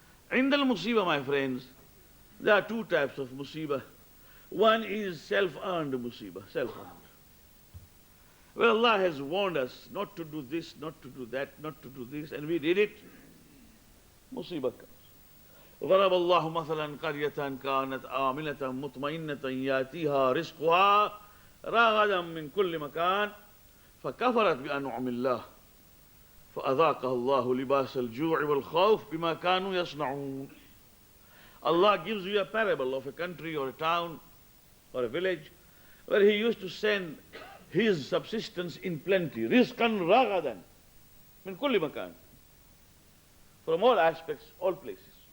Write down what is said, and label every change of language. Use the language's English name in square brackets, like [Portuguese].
[English] Indal musibah, my friends, there are two types of musibah. One is self-earned musibah, self-earned. Well, Allah has warned us not to do this, not to do that, not to do this, and we did it, musibah comes. [Arabic] ضرب الله مثلا قرية كانت آمنة مطمئنة يأتيها رزقها رغدا من كل مكان فكفرت بأنعم الله فأذاقها الله لباس الجوع والخوف بما كانوا يصنعون. [English] Allah gives you a parable of a country or a town or a village where He used to send His subsistence in plenty, [Arabic] rizqan ragadan min kulli makan, [English] from all aspects, all places.